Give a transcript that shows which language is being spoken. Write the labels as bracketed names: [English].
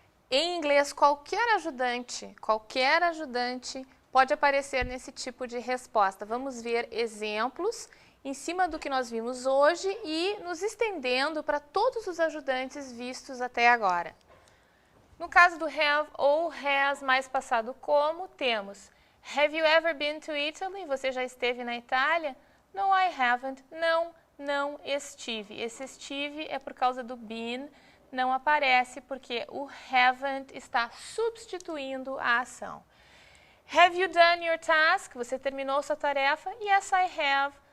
[Portuguese] Em inglês, qualquer ajudante pode aparecer nesse tipo de resposta. Vamos ver exemplos em cima do que nós vimos hoje e nos estendendo para todos os ajudantes vistos até agora. No caso do have ou has mais passado como, temos [English] Have you ever been to Italy? [Portuguese] Você já esteve na Itália? [English] No, I haven't. [Portuguese] Não estive. Esse estive é por causa do been, não aparece porque o haven't está substituindo a ação. [English] Have you done your task? [Portuguese] Você terminou sua tarefa? [English] Yes, I have.